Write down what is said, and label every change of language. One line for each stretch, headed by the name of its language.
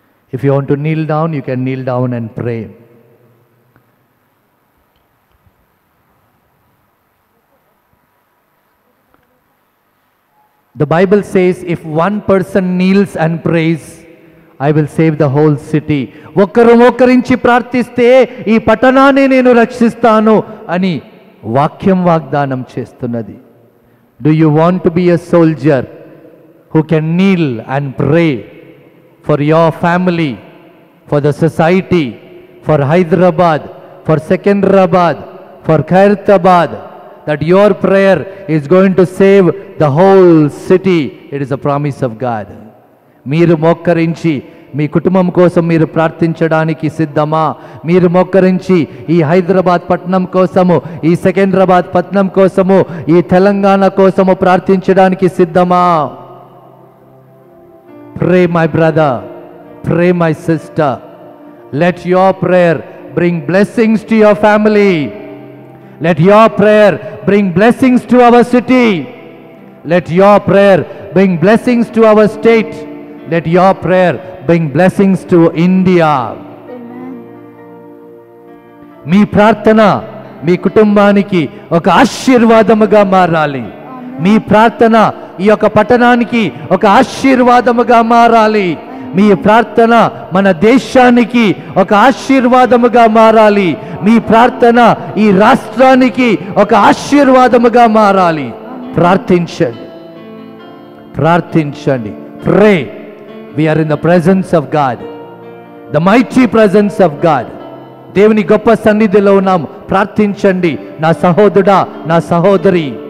English: If you want to kneel down, you can kneel down and pray. The Bible says, if one person kneels and prays, I will save the whole city.
Telugu: ఒక్కరు మోకరించి ప్రార్థిస్తే ఈ పట్టణాన్ని నేను రక్షిస్తాను అని వాక్యం వాగ్దానం చేస్తున్నది.
English: Do you want to be a soldier who can kneel and pray for your family, for the society, for Hyderabad, for Secunderabad, for Khairatabad, that your prayer is going to save the whole city? It is a promise of God.
Telugu: మీరు మోకరించి మీ కుటుంబం కోసం మీరు ప్రార్థించడానికి సిద్ధమా? మీరు మోకరించి ఈ హైదరాబాద్ పట్టణం కోసము, ఈ సెకండ్రాబాద్ పట్టణం కోసము, ఈ తెలంగాణ కోసము ప్రార్థించడానికి సిద్ధమా?
English: Pray, my brother. Pray, my sister. Let your prayer bring blessings to your family. Let your prayer bring blessings to our city. Let your prayer bring blessings to our state. Let your prayer bring blessings to India.
Telugu: మీ ప్రార్థన మీ కుటుంబానికి ఒక ఆశీర్వాదముగా మారాలి. మీ ప్రార్థన ఈ యొక్క పట్టణానికి ఒక ఆశీర్వాదముగా మారాలి. మీ ప్రార్థన మన దేశానికి ఒక ఆశీర్వాదముగా మారాలి. మీ ప్రార్థన ఈ రాష్ట్రానికి ఒక ఆశీర్వాదముగా మారాలి. ప్రార్థించండి, ప్రార్థించండి.
English: Pray. We are in the presence of God, the mighty presence of God.
Telugu: దేవుని గొప్ప సన్నిధిలో ఉన్నాం. ప్రార్థించండి నా సహోదరుడా, నా సహోదరి.